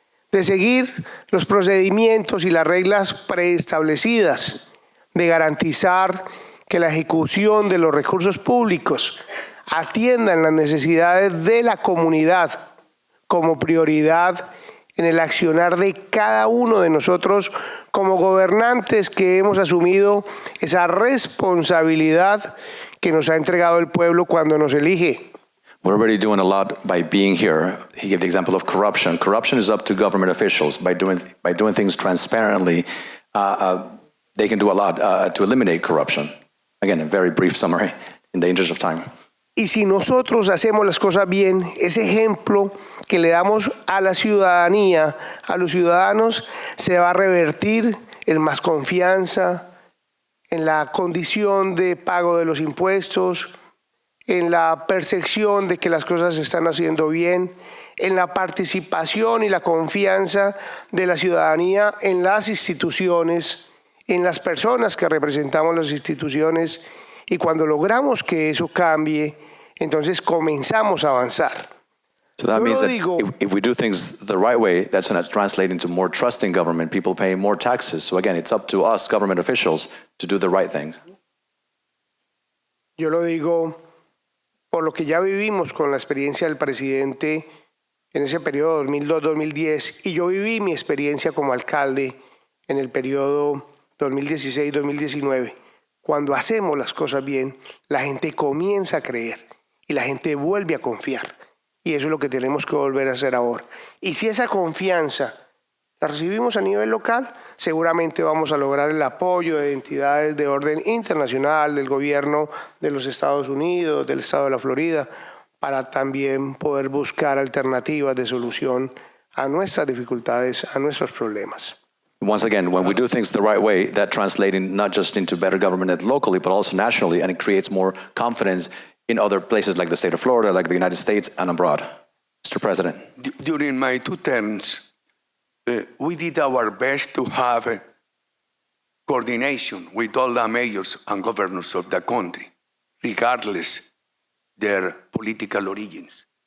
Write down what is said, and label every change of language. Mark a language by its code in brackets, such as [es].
[es] de seguir los procedimientos y las reglas preestablecidas, de garantizar que la ejecución de los recursos públicos atiendan las necesidades de la comunidad como prioridad en el accionar de cada uno de nosotros como gobernantes que hemos asumido esa responsabilidad que nos ha entregado el pueblo cuando nos elige. [en] We're already doing a lot by being here. He gave the example of corruption. Corruption is up to government officials. By doing things transparently, they can do a lot to eliminate corruption. Again, a very brief summary in the interest of time. [es] Y si nosotros hacemos las cosas bien, ese ejemplo que le damos a la ciudadanía, a los ciudadanos, se va a revertir en más confianza, en la condición de pago de los impuestos, en la percepción de que las cosas se están haciendo bien, en la participación y la confianza de la ciudadanía en las instituciones, en las personas que representamos las instituciones, y cuando logramos que eso cambie, entonces comenzamos a avanzar. [en] So that means that if we do things the right way, that's going to translate into more trust in government, people paying more taxes. So again, it's up to us, government officials, to do the right thing. [es] Yo lo digo por lo que ya vivimos con la experiencia del presidente en ese periodo 2002-2010, y yo viví mi experiencia como alcalde en el periodo 2016-2019. Cuando hacemos las cosas bien, la gente comienza a creer y la gente vuelve a confiar. Y eso es lo que tenemos que volver a hacer ahora. Y si esa confianza la recibimos a nivel local, seguramente vamos a lograr el apoyo de entidades de orden internacional, del gobierno de los Estados Unidos, del estado de la Florida, para también poder buscar alternativas de solución a nuestras dificultades, a nuestros problemas. [en] Once again, when we do things the right way, that translates not just into better government locally, but also nationally, and it creates more confidence in other places like the state of Florida, like the United States, and abroad. Mr. President. During my 2 terms, we did our best to have coordination with all the mayors and governors of the country, regardless their political origins.